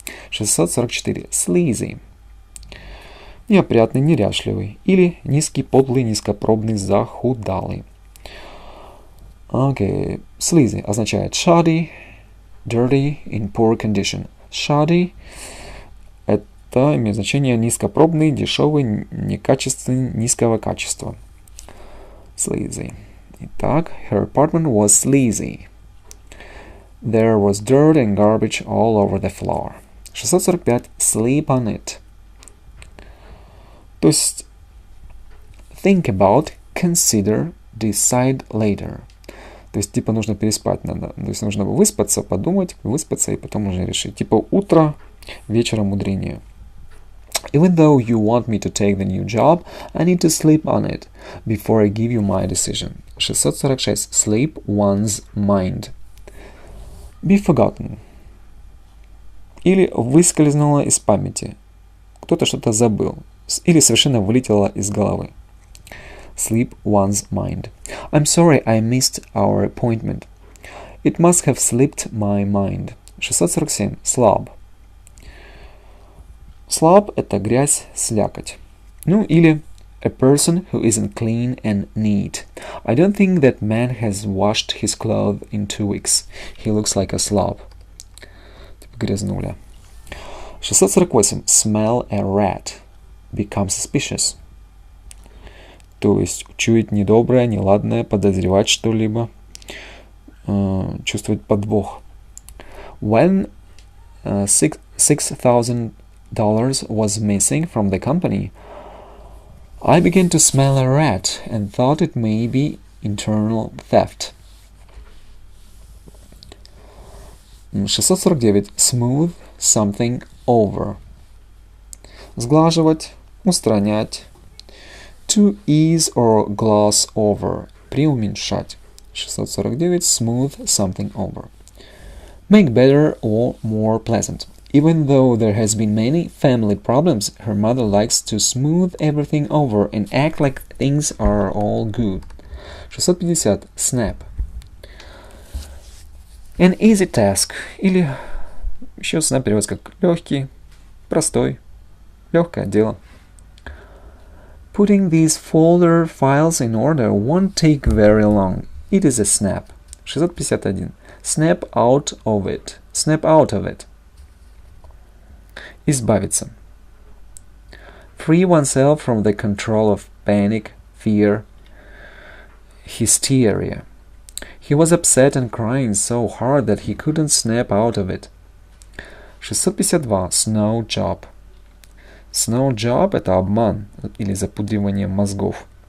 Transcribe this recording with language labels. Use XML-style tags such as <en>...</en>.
<en>644. Sleazy.</en> <ru>Неопрятный, неряшливый. Или низкий, подлый, низкопробный, захудалый. Окей.</ru> <en>Sleazy</en> <ru>означает</ru> <en>shoddy, dirty, in poor condition.</en> <ru>Shoddy — это имеет значение низкопробный, дешевый, некачественный, низкого качества.</ru> <en>Sleazy.</en> <ru>Итак,</ru> <en>her apartment was sleazy. There was dirt and garbage all over the floor. 645. Sleep on it.</en> <ru>То есть</ru> <en>think about, consider, decide later.</en> <ru>То есть типа нужно переспать надо. То есть нужно выспаться, подумать, выспаться и потом уже решить. Типа утро вечером мудренее.</ru> <en>Even though you want me to take the new job, I need to sleep on it before I give you my decision. 646. Sleep one's mind. Be forgotten.</en> <ru>Или выскользнуло из памяти. Кто-то что-то забыл. Или совершенно вылетело из головы.</ru> <en>Sleep one's mind. I'm sorry I missed our appointment. It must have slipped my mind. 647. Slob.</en> <ru>Slob — это грязь, слякоть. Ну или</ru> <en>a person who isn't clean and neat. I don't think that man has washed his clothes in 2 weeks. He looks like a slob.</en> <ru>Типа грязнуля.</ru> <en>648. Smell a rat. Become suspicious.</en> <ru>То есть чуять недоброе, неладное, подозревать что-либо, чувствовать подвох.</ru> <en>When $6,000 was missing from the company, I began to smell a rat and thought it may be internal theft. 649. Smooth something over.</en> <ru>Сглаживать, устранять.</ru> <en>To ease or gloss over.</en> <ru>Преуменьшать.</ru> <en>649. Smooth something over. Make better or more pleasant. Even though there has been many family problems, her mother likes to smooth everything over and act like things are all good. 650. Snap. An easy task.</en> <ru>Или еще snap переводится как легкий, простой, легкое дело.</ru> <en>Putting these folder files in order won't take very long. It is a snap. 651. Snap out of it. Snap out of it.</en> <ru>Избавиться.</ru> <en>Free oneself from the control of panic, fear, hysteria. He was upset and crying so hard that he couldn't snap out of it. 652. Snow job.</en> <ru>Snow job — это обман или запудривание мозгов.</ru>